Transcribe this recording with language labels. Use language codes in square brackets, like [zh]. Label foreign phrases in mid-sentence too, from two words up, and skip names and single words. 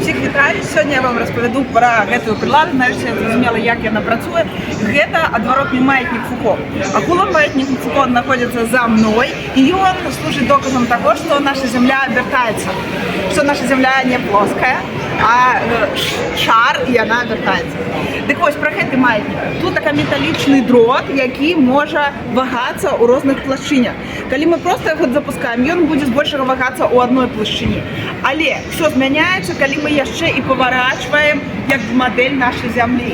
[be] цікавіць, сёння я вам распавяду пра гэтую прыладу, нарэшце я зразумела, як яна працуе. Гэта адваротны маятнік Фуко. [ru] Акулон маятнік Фуко находится за мной, и он служит доказом того, что наша Земля обертается, что наша Земля не плоская, а шар, и она обертается. [be] Так вось, про гэты маятнік. Тут такой металлічны дрот, які можа вагацца ў розных плашчынях. Калі мы просто яго запускаем, ён будзе збольшага вагацца ў адной плашчыні. Але все змяняецца, калі мы яшчэ і паварачваем як мадэль нашай зямлі.